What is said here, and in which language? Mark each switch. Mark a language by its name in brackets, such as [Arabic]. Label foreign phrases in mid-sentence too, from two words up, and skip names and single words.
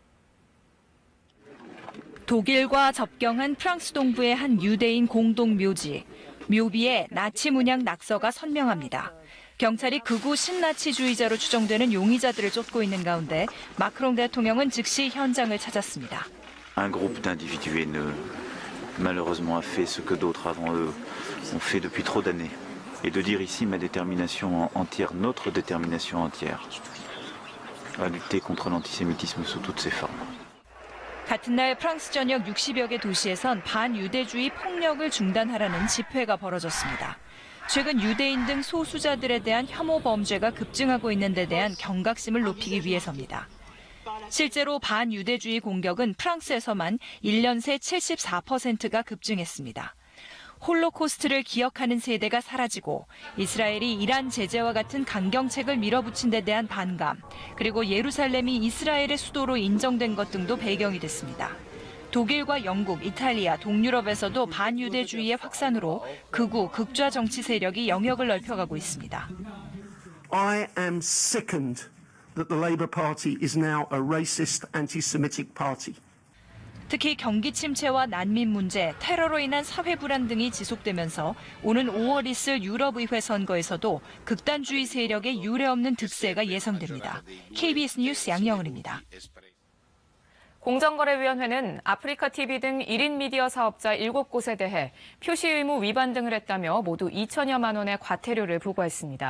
[Korean] 독일과 접경한 프랑스 동부의 한 유대인 공동묘지. 묘비에 나치 문양 낙서가 선명합니다. 경찰이 극우 신나치주의자로 추정되는 용의자들을 쫓고 있는 가운데 마크롱 대통령은 즉시 현장을 찾았습니다. [French] Un groupe d'individus haineux, malheureusement, a fait ce que d'autres avant eux ont fait depuis trop d'années. Et de dire ici ma détermination entière, notre détermination entière, à lutter contre l'antisémitisme sous toutes ses formes. [Korean] 같은 날 프랑스 전역 60여 개 도시에선 반유대주의 폭력을 중단하라는 집회가 벌어졌습니다. 최근 유대인 등 소수자들에 대한 혐오 범죄가 급증하고 있는 데 대한 경각심을 높이기 위해서입니다. 실제로 반유대주의 공격은 프랑스에서만 1년 새 74%가 급증했습니다. 홀로코스트를 기억하는 세대가 사라지고 이스라엘이 이란 제재와 같은 강경책을 밀어붙인 데 대한 반감, 그리고 예루살렘이 이스라엘의 수도로 인정된 것 등도 배경이 됐습니다. 독일과 영국, 이탈리아, 동유럽에서도 반유대주의의 확산으로 극우, 극좌 정치 세력이 영역을 넓혀가고 있습니다. [English] I am sickened that the Labour Party is now a racist, anti-Semitic party. [Korean] 특히 경기 침체와 난민 문제, 테러로 인한 사회 불안 등이 지속되면서 오는 5월 있을 유럽의회 선거에서도 극단주의 세력의 유례없는 득세가 예상됩니다. KBS 뉴스 양영은입니다. 공정거래위원회는 아프리카 TV 등 1인 미디어 사업자 7곳에 대해 표시 의무 위반 등을 했다며 모두 2천여만 원의 과태료를 부과했습니다.